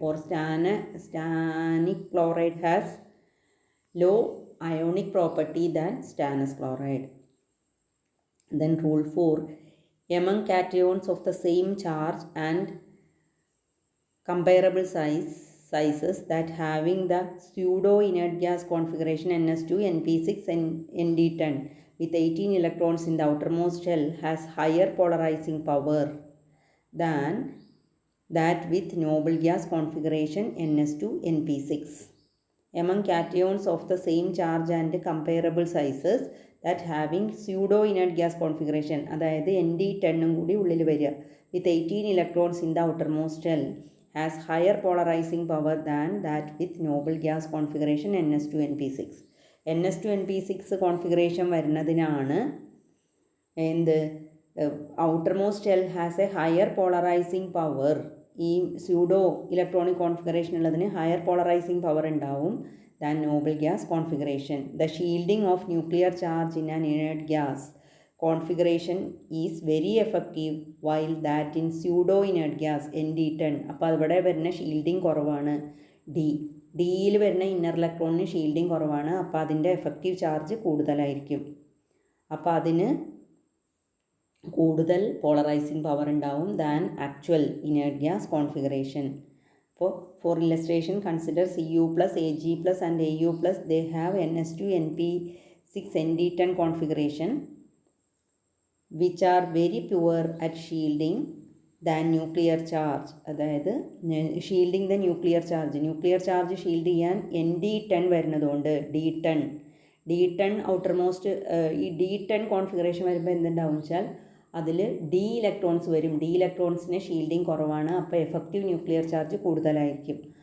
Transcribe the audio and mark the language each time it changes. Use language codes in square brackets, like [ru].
[en] Or stannic chloride has low ionic property than stannous chloride. Then rule 4, among cations of the same charge and comparable sizes that having the pseudo inert gas configuration NS2 NP6 and ND10 with 18 electrons in the outermost shell has higher polarizing power than that with noble gas configuration NS2 NP6. Among cations of the same charge and comparable sizes that having pseudo inert gas configuration, [ml] അതായത് ND10 കൂടി ഉള്ളിൽ വരിക, [en] with 18 electrons in the outermost shell has higher polarizing power than that with noble gas configuration NS2NP6. [ml] NS2NP6 configuration വരുന്നതിനാണ് എന്ത്? [en] Outermost shell has a higher polarizing power. [ml] ഈ pseudo electronic configuration ഉള്ളതിന് higher polarising power ഉണ്ടാവും than noble gas configuration. [en] The shielding of nuclear charge in an inert gas configuration is very effective while that in pseudo inert gas ND10. [ml] അപ്പോൾ അവിടെ വരുന്ന shielding കുറവാണ്. ഡിയിൽ വരുന്ന inner ഇലക്ട്രോണിന് shielding കുറവാണ്. അപ്പോൾ അതിൻ്റെ എഫക്റ്റീവ് ചാർജ് കൂടുതലായിരിക്കും. അപ്പോൾ അതിന് കൂടുതൽ പോളറൈസിങ് പവർ ഉണ്ടാവും than actual inert gas configuration. [en] അപ്പോൾ for illustration consider Cu+, Ag+ and Au+. They have NS2 NP6 ND10 configuration which are very poor at shielding [ml] than nuclear charge, അതായത് shielding the nuclear charge shield ചെയ്യാൻ ND10 വരുന്നതുകൊണ്ട് D10 outermost ഈ D10 configuration വരുമ്പോൾ എന്തുണ്ടാവും വെച്ചാൽ അതിൽ D electrons വരും. D ഇലക്ട്രോൺസിന് shielding കുറവാണ്, അപ്പോൾ എഫക്റ്റീവ് ന്യൂക്ലിയർ ചാർജ് കൂടുതലായിരിക്കും.